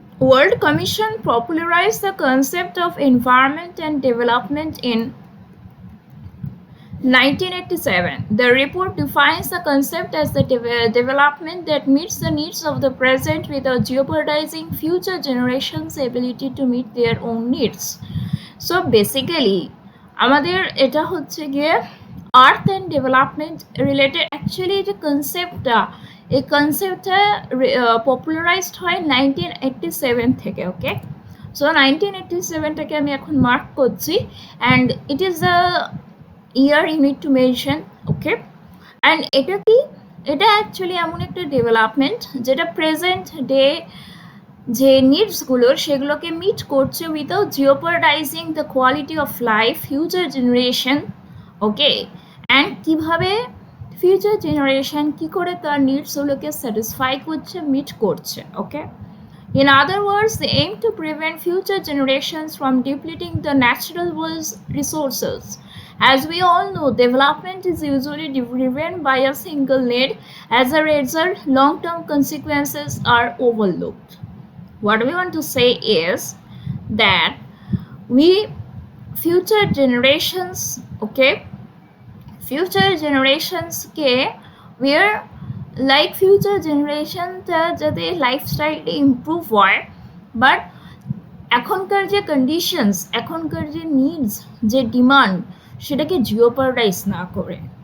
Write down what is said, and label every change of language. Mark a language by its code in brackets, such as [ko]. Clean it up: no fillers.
[en] World Commission popularized the concept of environment and development in 1987. The report defines the concept as the development that meets the needs of the present without jeopardizing future generations' ability to meet their own needs. So basically [bn] আমাদের এটা হচ্ছে গিয়ে আর্থ and development related actually যে কনসেপ্টটা, এই কনসেপ্টটা পপুলারাইজড হয় 1987 থেকে। [en] okay, so [bn] 1987টাকে আমি এখন মার্ক করছি [en] And it is the year you need to mention. [bn] Okay, and এটা কি, এটা অ্যাকচুয়ালি এমন একটা ডেভেলপমেন্ট যেটা প্রেজেন্ট ডে যে নিডসগুলোর সেগুলোকে মিট করছে [en] Without jeopardising the quality of life future generation. [bn] Okay, and কীভাবে ফিউচার জেনারেশন কী করে তার নিডসগুলোকে স্যাটিসফাই করছে, মিট করছে। [en] Okay, in other words, they aim to prevent future generations from depleting the natural world's resources. As we all know, development is usually driven by a single need. As a result, long-term consequences are overlooked. What we want to say is that future generations, okay, future generations ke we're like future [bn] জেনারেশনটা যাতে লাইফস্টাইলটা improve হয়, but এখনকার যে conditions, এখনকার যে needs, যে demand, সেটাকে জিওপারডাইজ না করে।